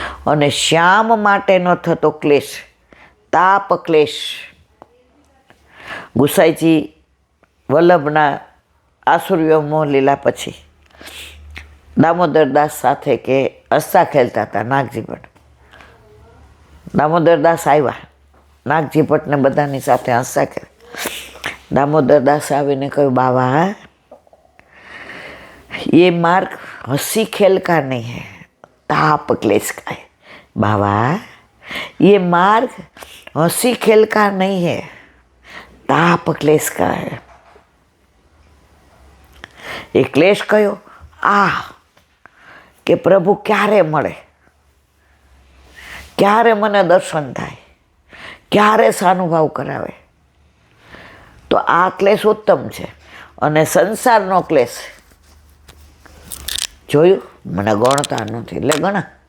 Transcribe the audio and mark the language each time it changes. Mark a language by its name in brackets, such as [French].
[Gujarati] અને શ્યામ માટેનો થતો ક્લેશ, તાપ ક્લેશ, ગુસાઈજી વલ્લભના આસુર્ય મોહ લીલા પછી દામોદરદાસ સાથે કે હસતા ખેલતા હતા નાગજી ભટ્ટ. દામોદરદાસ આવ્યા, નાગજી ભટ્ટને બધાની સાથે હસતા ખેલ. દામોદરદાસ આવીને કહ્યું, બાબા [Hindi] ये मार्ग हंसी खेल का नहीं है, ताप क्लेश का है. बाबा ये मार्ग हंसी खेल का नहीं है, ताप क्लेश का है. [Gujarati] એ ક્લેશ કયો? આ કે પ્રભુ ક્યારે મળે, ક્યારે મને દર્શન થાય, ક્યારે સાનુભાવ કરાવે. તો આ ક્લેશ ઉત્તમ છે. અને સંસારનો ક્લેશ જોયું, મને ગણતા નથી એટલે ગણા.